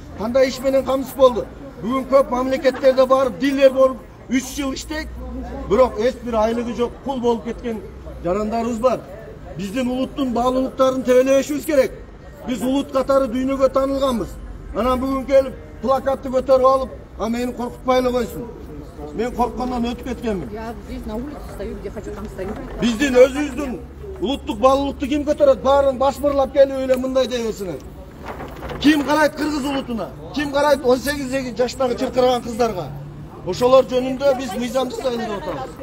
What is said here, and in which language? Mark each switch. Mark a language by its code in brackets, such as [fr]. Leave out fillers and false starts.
[ky] Кандай иш менен камсыз болду? Бүгүн көп мамлекеттерде барып, дилер болуп 3 жыл иштейт, бирок эч бир айлыгы жок, кул болуп кеткен жарандарыбыз бар. Биздин улуттун баалуулуктарын тебелебешибиз керек. Биз улут катары дүйнөгө таанылганбыз. Анан бүгүн келип плакатты көтөрүп алып, а мени коркутпай эле койсун. Мен корккондон өтүп кеткенмин. [ru] Я здесь на улице стою, где хочу, там стою. [ky] Биздин өзүбүздүн улуттук баалуулукту ким көтөрөт? Баарын баш бырлап келип эле мындай дей берсиңер. Ким карайт кыргыз улутуна? Ким карайт 18 жаштагы чыркыраган кыздарга? Ошолор жөнүндө биз мыйзам жасайлы деп атабыз.